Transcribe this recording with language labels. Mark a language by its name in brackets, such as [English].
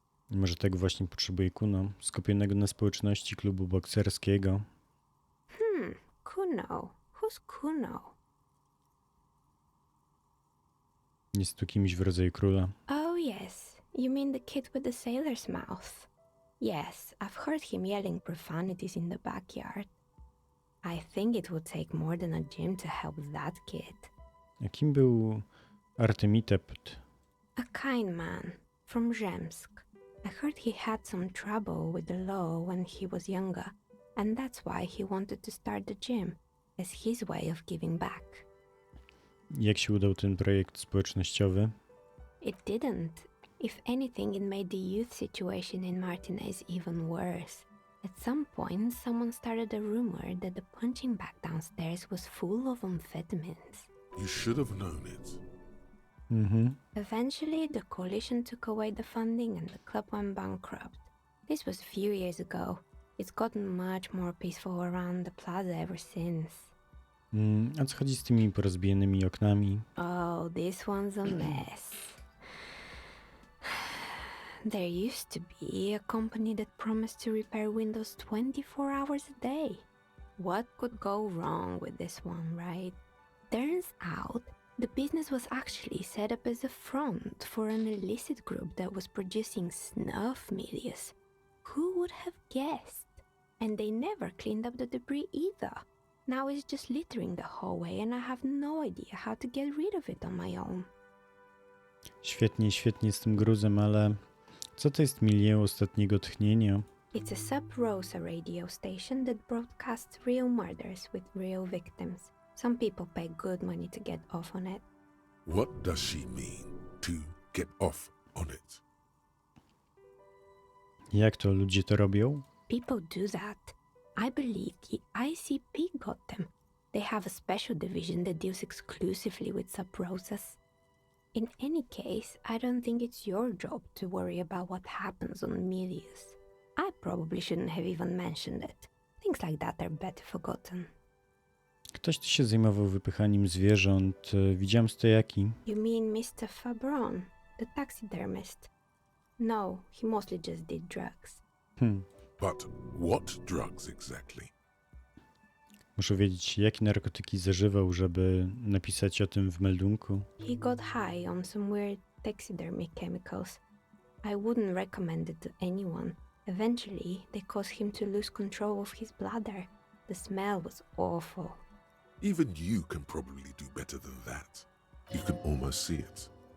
[Polish] Może tego właśnie potrzebuje Kuno, skupionego na społeczności klubu bokserskiego. [English] Kuno. Who's Kuno? [Polish] Jest tu kimś w rodzaju króla. [English] Oh yes, you mean the kid with the sailor's mouth. Yes, I've heard him yelling profanities in the backyard. I think it would take more than a gym to help that kid. [Polish] A kim był Artemitept? [English] A kind man from Zemsk. I heard he had some trouble with the law when he was younger, and that's why he wanted to start the gym, as his way of giving back. [Polish] Jak się udał ten projekt społecznościowy? [English] It didn't. If anything, it made the youth situation in Martinez even worse. At some point, someone started a rumor that the punching bag downstairs was full of amphetamines. You should have known it. Eventually, the coalition took away the funding and the club went bankrupt. This was a few years ago. It's gotten much more peaceful around the plaza ever since. [Polish] A co chodzi z tymi porozbijanymi oknami? [English] Oh, this one's a mess. There used to be a company that promised to repair windows 24 hours a day. What could go wrong with this one, right? Turns out, the business was actually set up as a front for an illicit group that was producing snuff milias. Who would have guessed? And they never cleaned up the debris either. Now it's just littering the hallway and I have no idea how to get rid of it on my own. [Polish] Świetnie, świetnie z tym gruzem, ale co to jest milieu ostatniego tchnienia? [English] It's a sub-Rosa radio station that broadcasts real murders with real victims. Some people pay good money to get off on it. What does she mean, to get off on it? [Polish] Jak to ludzie to robią? [English] People do that. I believe the ICP got them. They have a special division that deals exclusively with sub-Rosas. In any case, I don't think it's your job to worry about what happens on Milius. I probably shouldn't have even mentioned it. Things like that are better forgotten. [Polish] Ktoś tu się zajmował wypychaniem zwierząt. Widziałem stojaki. [English] You mean Mr. Fabron, the taxidermist? No, he mostly just did drugs. But what drugs exactly? [Polish] Muszę wiedzieć, jakie narkotyki zażywał, żeby napisać o tym w meldunku. [English] He got high on some weird taxidermy chemicals. I wouldn't recommend it to anyone. Eventually, they caused him to lose control of his bladder. The smell was awful. Even you can probably do better than that. You can almost see it.